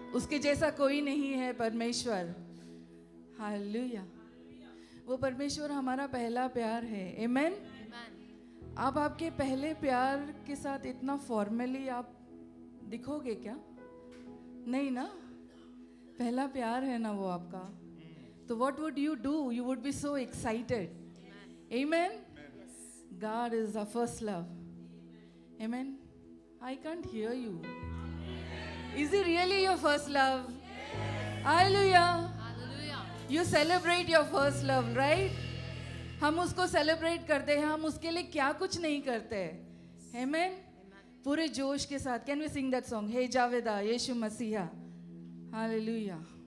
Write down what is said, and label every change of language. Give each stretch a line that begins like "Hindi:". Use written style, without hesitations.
Hindi: उसके जैसा कोई नहीं है परमेश्वर।
English: Hallelujah.
Hindi: वो परमेश्वर हमारा पहला प्यार है।
English: Amen.
Hindi: आप आपके पहले प्यार के साथ इतना फॉर्मली आप दिखोगे क्या? नहीं ना? पहला प्यार है ना वो आपका।
English: तो what would you do? You would be so excited. Amen. God is our first love. Amen. I can't hear you. Is he really your first love? Hallelujah. You celebrate your first love, right?
Hindi: हम उसको celebrate करते हैं, हम उसके लिए क्या कुछ नहीं करते। Amen. पूरे जोश के साथ।
English: Can we sing that song?
Hindi: हे जावेदा यीशु मसीहा। Hallelujah.